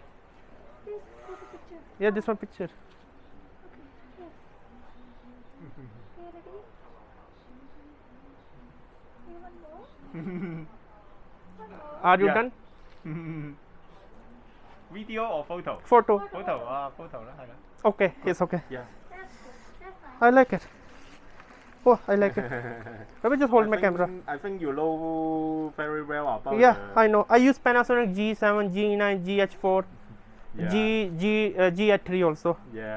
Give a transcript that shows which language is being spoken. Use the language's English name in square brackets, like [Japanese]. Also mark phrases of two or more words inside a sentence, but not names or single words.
[English] Please take a picture. Yeah, this one picture. Okay. Yes. Okay, ready? One more. Are you Yeah. done? Video or photo? Photo. [Cantonese] Photo 啊，photo 啦，係啦。 [English] Okay, it's okay. Yeah. That's good. That's nice. I like it. Oh, I like it. Let me just hold my camera. I think you know very well about. Yeah, I know. I use Panasonic G7, G9, GH4, Yeah. GH3 also. Yeah.